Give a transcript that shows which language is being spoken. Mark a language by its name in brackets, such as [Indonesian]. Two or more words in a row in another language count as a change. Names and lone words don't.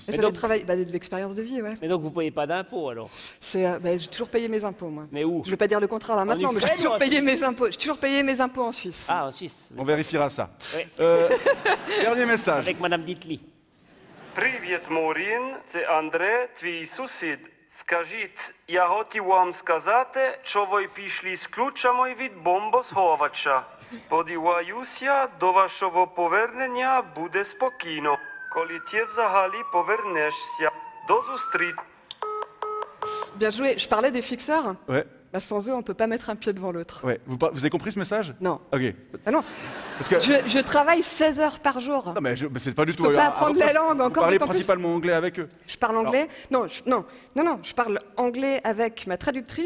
[French] J'avais travaillé, de l'expérience de vie, ouais. Mais donc vous ne payez pas d'impôts, alors? J'ai toujours payé mes impôts, moi. Mais où? Je ne vais pas dire le contraire là maintenant, mais j'ai toujours payé mes impôts. J'ai toujours payé mes impôts en Suisse. Ah, en Suisse. On vérifiera ça. Oui. Dernier message. Avec Madame Ditli. [Russian] Привет, Maureen, [Ukrainian] це Андре, твій сусід. Скажіть, я хотів вам сказати, що ви пішли з ключами від бомбосховача. Сподіваюся, до вашого повернення буде спокійно. Коли ти взагалі повернешся. До зустрічі. [French] Bien joué. Je parlais des fixeurs. Ouais. Bah, sans eux, on ne peut pas mettre un pied devant l'autre. Ouais. Vous avez compris ce message? Non. Ok. Ah non. Parce que... je travaille 16 heures par jour. Non, mais c'est pas du tout... Je ne peux pas apprendre la langue encore. Vous parlez principalement anglais avec eux? Je parle anglais. Alors... Non, je parle anglais avec ma traductrice.